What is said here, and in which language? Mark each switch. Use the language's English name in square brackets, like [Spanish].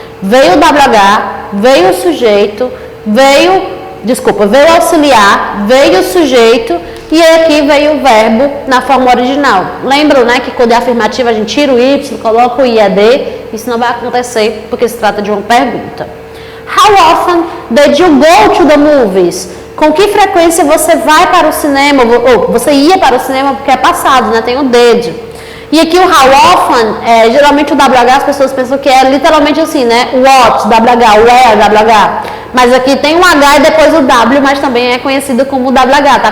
[Portuguese] Veio o WH, veio o sujeito, veio o auxiliar, veio o sujeito e aqui veio o verbo na forma original. Lembram, né, que quando é afirmativa a gente tira o Y, coloca o IAD, isso não vai acontecer porque se trata de uma pergunta. [English] How often did you go to the movies? [Portuguese] Com que frequência você vai para o cinema, ou você ia para o cinema porque é passado, né, tem o did. E aqui o how often, geralmente o WH as pessoas pensam que é literalmente assim, né? What, WH, where, WH. Mas aqui tem um H e depois o W, mas também é conhecido como WH, tá?